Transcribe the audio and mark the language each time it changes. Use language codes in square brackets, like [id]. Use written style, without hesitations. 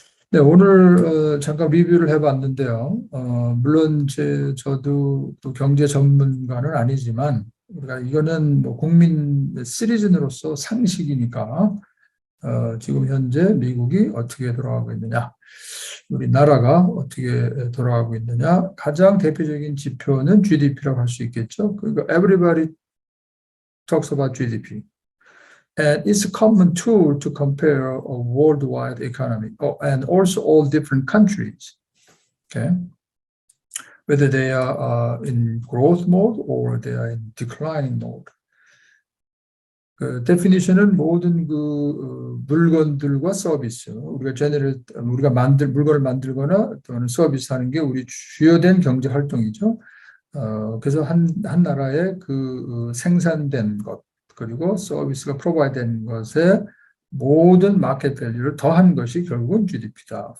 [ko] 네, 오늘 잠깐 리뷰를 해봤는데요. 물론 저도 경제 전문가는 아니지만 우리가 이거는 뭐 국민 시리즌으로서 상식이니까 지금 현재 미국이 어떻게 돌아가고 있느냐, 우리나라가 어떻게 돌아가고 있느냐, 가장 대표적인 지표는 GDP라고 할 수 있겠죠. 그러니까 [en] everybody talks about GDP. And it's a common tool to compare a worldwide economy and also all different countries, okay? Whether they are in growth mode or they are in declining mode. [ko] 그 데피니션은 모든 그 물건들과 서비스, 우리가 물건을 만들거나 또는 서비스하는 게 우리 주요된 경제 활동이죠. 그래서 한 나라의 그 생산된 것 그리고 서비스가 프로바이드된 것에 모든 마켓 밸류를 더한 것이 결국은 GDP다.